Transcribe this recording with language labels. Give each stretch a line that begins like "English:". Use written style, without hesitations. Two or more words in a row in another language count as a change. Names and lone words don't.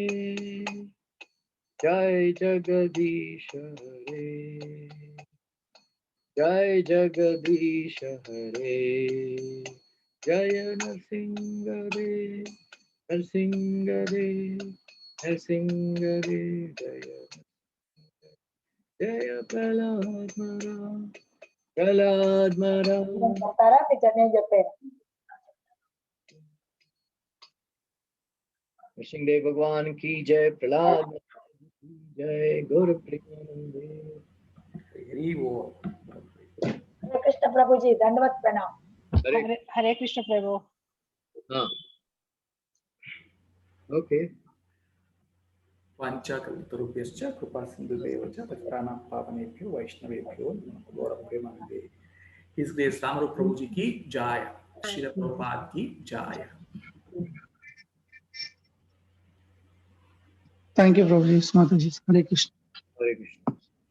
Sanskrit: जय जगदीश हरे जय जगदीश हरे जय नृसिंह हरे नृसिंह हरे नृसिंह हरे जय जय प्रह्लाद मार
Telugu: చెప్తారా నేను చెప్పాను.
Hindi: नृसिंहदेव भगवान की जय, प्रहलाद जय, गौर प्रेमानंदे
English: Very well.
Hindi: हरे कृष्ण प्रभुजी, दंडवत प्रणाम. हरे कृष्ण प्रभु.
English: Okay.
Sanskrit: वाञ्छाकल्पतरुभ्यश्च कृपा सिन्धुभ्येव च पतितानां पावनेभ्यो वैष्णवेभ्यो नमो गौरप्रेमानन्दे।
English: His Grace
Hindi: रामरूप प्रभु जी की जय, श्रील प्रभुपाद की जय.
English: Thank you, Prabhuji.
Hindi: माताजी। हरे कृष्ण. हरे कृष्ण.